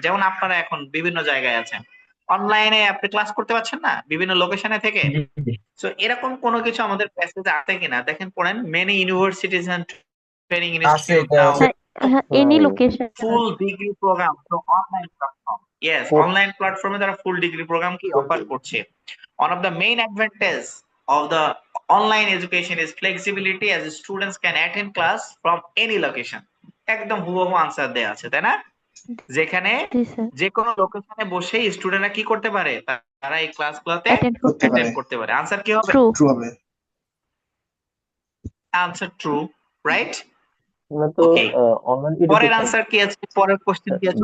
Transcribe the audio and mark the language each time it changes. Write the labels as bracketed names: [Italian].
[Bangla] যেমন আপনারা এখন বিভিন্ন জায়গায় আছেন, অনলাইনে আপনি ক্লাস করতে পারছেন না বিভিন্ন লোকেশনে থেকে। জি জি। সো এরকম কোনো কিছু আমাদের প্যাসেজে আছে কিনা দেখেন, পড়েন। [English] many universities and training [Bangla] আছে, [English] institute [Bangla] এটা [English] now [Bangla] আছে। [English] হ্যাঁ, any location. Full degree program from online platform. Yes, online প্ল্যাটফর্মে তারা full degree program কি offer করছে। One of the main advantages of the online education is flexibility, as students can attend class from any location. [Bangla] একদম হুবহু answer দেয়া আছে, তাই না? যেখানে জি স্যার। যে কোনো লোকেশনে বসেই স্টুডেন্টরা কি করতে পারে, তারা এই ক্লাসগুলোতে অ্যাটেন্ড করতে করতে পারে, অ্যাটেন্ড করতে পারে। আনসার কি হবে? [English] True. [Bangla] ট্রু হবে। [English] Answer true, right? [Bangla] না তো [English] okay, online [Bangla] পরের [English] education [Bangla] আনসার কি আছে, পরের কোশ্চেন কি আছে?